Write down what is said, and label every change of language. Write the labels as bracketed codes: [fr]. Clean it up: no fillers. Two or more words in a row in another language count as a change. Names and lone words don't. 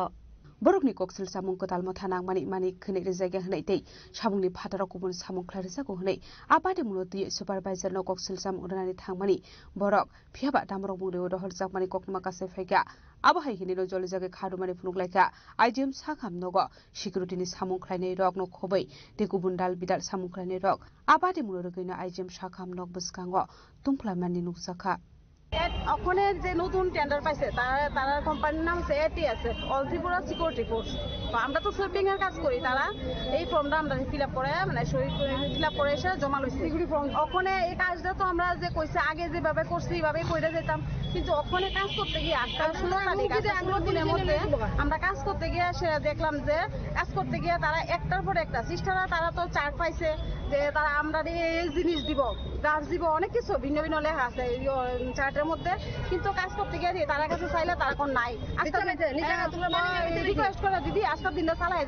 [trp] Borokni koksil samung kotal motha nangmani mani khene rejaga hnai tei samungni phatara kubun samung khlairisa ko hnai apati munoti supervisor no koksil samung urani thangmani borok phiaba damrok mungre odohol jakmani kokma kase phaika abahai hinilo jolijaga khadumani funuglaika IGM sakham nogo security ni samung khlainai rok no khobai te kubun dal bidal samung khlainai rok apati munorogaina IGM sakham nok buskango tumflamani nukjaka [bn] ওখানে যে নতুন টেন্ডার পাইছে তারা কোম্পানির নাম হচ্ছে ATS অল ত্রিপুরা সিকিউরিটি ফোর্স। তো আমরা তো সুইপিং এর কাজ করি, তারা এই ফর্মটা আমরা [en] fill up [bn] করে মানে সই করে [en] fill up [bn] করে এসে জমা লইছে ওখানে। এই কাজটা তো আমরা যে কইছে আগে যেভাবে করছি এইভাবেই কইরা যেতাম, কিন্তু ওখানে কাজ করতে গিয়ে 16 তারিখ 16 দিনের মধ্যে আমরা কাজ করতে গিয়ে সে দেখলাম যে কাজ করতে গিয়ে তারা একটার পর একটা সিস্টাররা তারা তো চার্ট পাইছে যে তারা আমরা এই জিনিস দিব গাছ দিব অনেক কিছু ভিন্ন ভিন্ন লেখা আছে চার্টের মধ্যে, কিন্তু কাজ করতে গিয়ে তারা কাছে চাইলে তারা কোন নাই রিকোয়েস্ট করে দিদি আজকের দিনটা চালাই দেন।